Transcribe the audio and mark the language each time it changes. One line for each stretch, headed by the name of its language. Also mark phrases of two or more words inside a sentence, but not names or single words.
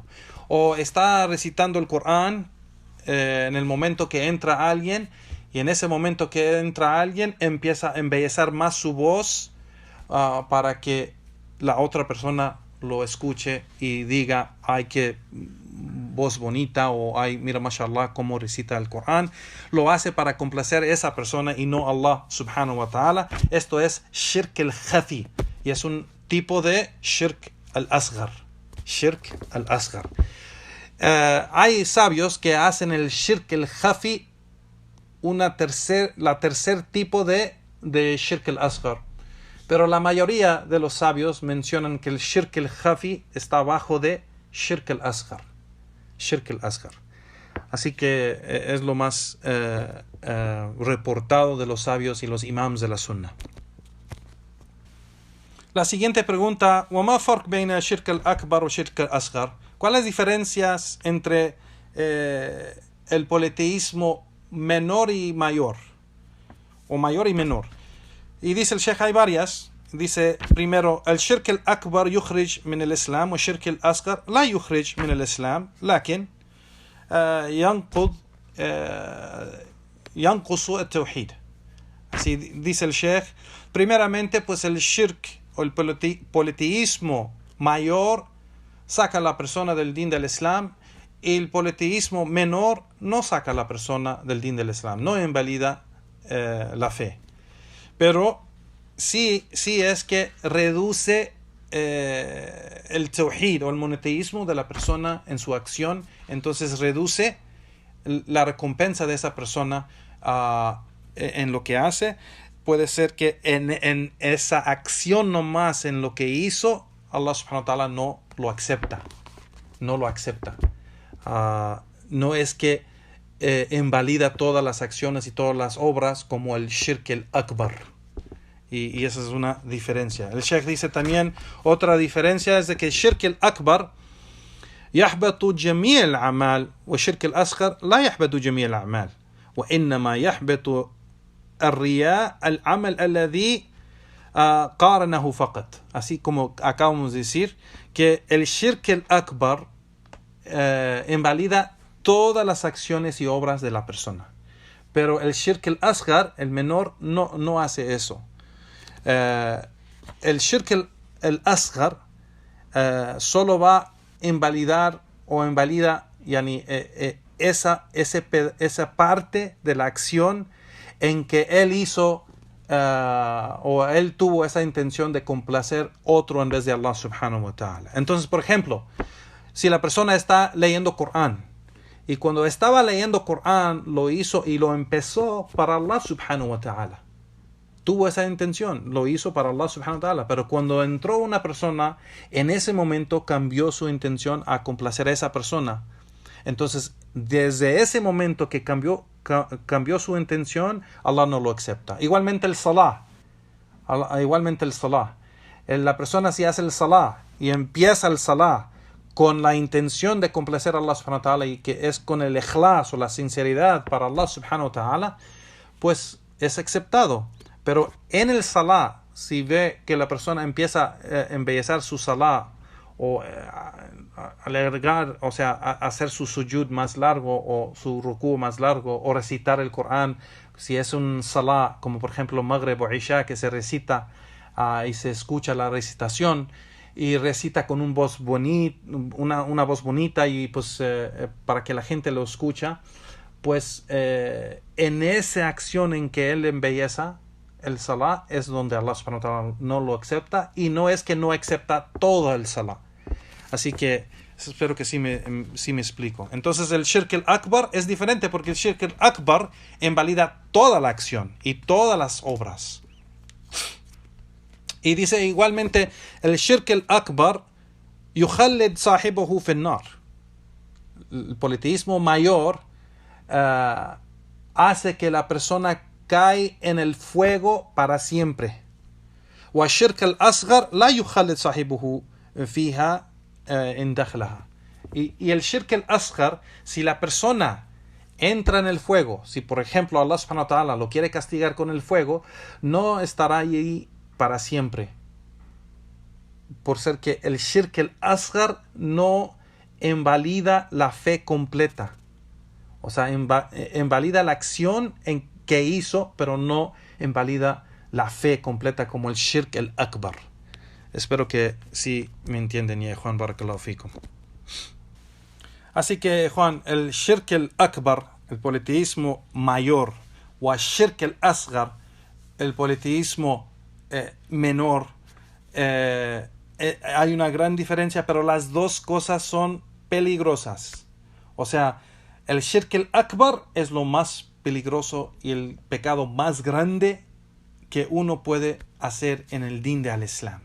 Spanish: O está recitando el Corán en el momento que entra alguien, y en ese momento que entra alguien empieza a embellecer más su voz para que la otra persona lo escuche y diga, ay, qué voz bonita, o ay, mira, mashallah, cómo recita el Corán. Lo hace para complacer a esa persona y no
Arabic: الله سبحانه وتعالى.
Spanish: Esto es
Arabic: الشرك الخفي,
Spanish: y es un tipo de
Arabic: الشرك الأصغر. الشرك الأصغر.
Spanish: Hay sabios que hacen el
Arabic: الشرك الخفي
Spanish: la tercer tipo de
Arabic: الشرك الأصغر.
Spanish: Pero la mayoría de los sabios mencionan que el
Arabic: الشرك الخفي
Spanish: está abajo de
Arabic: الشرك الأصغر. الشرك الأصغر.
Spanish: Así que es lo más reportado de los sabios y los imams de la sunna. La siguiente pregunta,
Arabic: وما فرق بين الشرك الأكبر o الشرك الأصغر?
Spanish: ¿Cuáles diferencias entre el politeísmo menor y mayor? O mayor y menor. Y dice el Sheikh, hay varias. Dice primero, el
Arabic: الشرك الأكبر يخرج من الإسلام، والشرك الأصغر لا يخرج من الإسلام، لكن ينقص التوحيد.
Spanish: Así dice el Sheikh. Primeramente, pues el shirk o el politeísmo mayor saca a la persona del din del Islam, y el politeísmo menor no saca a la persona del din del Islam, no invalida la fe. Pero sí es que reduce el tawhid o el monoteísmo de la persona en su acción, entonces reduce la recompensa de esa persona en lo que hace. Puede ser que en esa acción nomás, en lo que hizo,
Arabic: الله سبحانه وتعالى
Spanish: no lo acepta. No es que invalida todas las acciones y todas las obras como el
Arabic: الشرك الأكبر.
Spanish: Y esa es una diferencia. El Sheikh dice también, otra diferencia es de que el
Arabic: الشرك الأكبر يحبط جميع الأعمال والشرك الأصغر لا يحبط جميع الأعمال وإنما يحبط الرياء العمل الذي قارنه فقط.
Spanish: Así como acabamos de decir que el
Arabic: الشرك الأكبر
Spanish: invalida todas las acciones y obras de la persona, pero el
Arabic: الشرك الأصغر,
Spanish: el menor, no hace eso. El
Arabic: الشرك الأصغر
Spanish: solo va a invalidar o invalida esa parte de la acción en que él hizo o él tuvo esa intención de complacer otro en vez de
Arabic: الله سبحانه وتعالى.
Spanish: Entonces, por ejemplo, si la persona está leyendo Corán y cuando estaba leyendo Corán lo hizo y lo empezó para
Arabic: الله سبحانه وتعالى,
Spanish: tuvo esa intención, lo hizo para
Arabic: الله سبحانه وتعالى,
Spanish: pero cuando entró una persona, en ese momento cambió su intención a complacer a esa persona. Entonces, desde ese momento que cambió su intención, Allah no lo acepta. Igualmente el salah. La persona si hace el salah y empieza el salah con la intención de complacer a
Arabic: الله سبحانه وتعالى
Spanish: y que es con el ikhlas o la sinceridad para
Arabic: الله سبحانه وتعالى,
Spanish: pues es aceptado. Pero en el salah, si ve que la persona empieza a embellecer su salah o alargar, o sea, a hacer su sujud más largo o su rukú más largo o recitar el Corán, si es un salah como por ejemplo Maghrib o Isha que se recita y se escucha la recitación y recita con una voz bonita y pues para que la gente lo escucha, pues en esa acción en que él embelleza el salah es donde
Arabic: الله سبحانه وتعالى
Spanish: no lo acepta, y no es que no acepta todo el salah. Así que espero que sí me explico. Entonces el
Arabic: الشرك الأكبر
Spanish: es diferente porque el
Arabic: الشرك الأكبر
Spanish: invalida toda la acción y todas las obras. Y dice igualmente el
Arabic: الشرك الأكبر يخلد صاحبه في النار.
Spanish: El politeísmo mayor hace que la persona cae en el fuego para siempre.
Arabic: والشرك الأصغر لا يخلد صاحبه فيها إن دخلها.
Spanish: Y el
Arabic: الشرك الأصغر,
Spanish: si la persona entra en el fuego, si por ejemplo
Arabic: الله سبحانه وتعالى
Spanish: lo quiere castigar con el fuego, no estará ahí para siempre, por ser que el
Arabic: الشرك الأصغر
Spanish: no invalida la fe completa, o sea, invalida la acción en que hizo, pero no invalida la fe completa como el
Arabic: الشرك الأكبر.
Spanish: Espero que sí me entienden, ya Juan,
Arabic: بارك الله فيكم.
Spanish: Así que Juan, el
Arabic: الشرك الأكبر,
Spanish: el politeísmo mayor, o el
Arabic: الشرك الأصغر,
Spanish: el politeísmo menor, hay una gran diferencia, pero las dos cosas son peligrosas. O sea, el
Arabic: الشرك الأكبر
Spanish: es lo más peligroso y el pecado más grande que uno puede hacer en el din de al-Islam.